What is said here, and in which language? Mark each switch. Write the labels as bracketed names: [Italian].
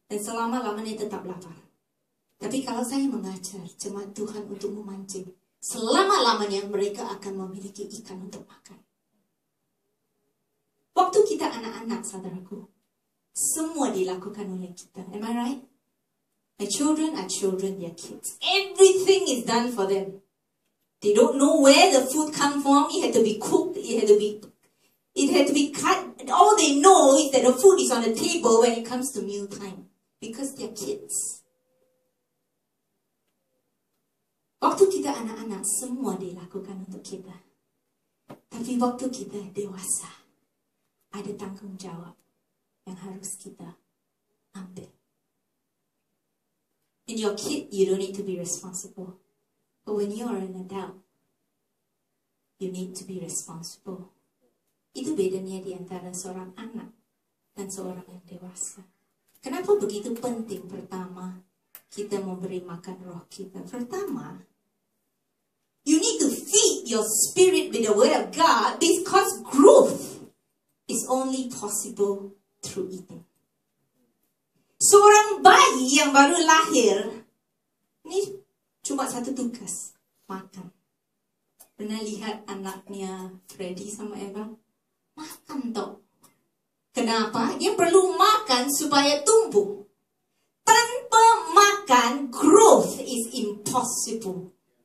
[Indonesian] Dan selama-lamanya tetap lapar. Tapi kalau saya mengajar jemaat Tuhan untuk memancing, selama-lamanya mereka akan memiliki ikan untuk makan. Waktu kita anak-anak, saudaraku, semua dilakukan oleh kita. [English] Am I right? My children are children, they are kids. Everything is done for them. They don't know where the food come from. It had to be cooked. It had to be cut. All they know is that the food is on the table when it comes to meal time. Because they are kids. [Indonesian] Waktu kita anak-anak, semua dilakukan untuk kita. Tapi waktu kita dewasa, ada tanggung jawab yang harus kita ambil. [English] When you're a kid, you don't need to be responsible. But when you are an adult, you need to be responsible. [Indonesian] Itu bedanya di antara seorang anak dan seorang yang dewasa. Kenapa begitu penting? Pertama, kita memberi makan roh kita. [English] Pertama, you need to feed your spirit with the Word of God because growth is only possible through eating. [Indonesian] Seorang bayi yang baru lahir, ini cuma satu tugas, makan. Pernah lihat anaknya Freddy sama Eva? Makan toh. Kenapa? Dia perlu makan supaya tumbuh. Tanpa makan, [English] growth is impossible.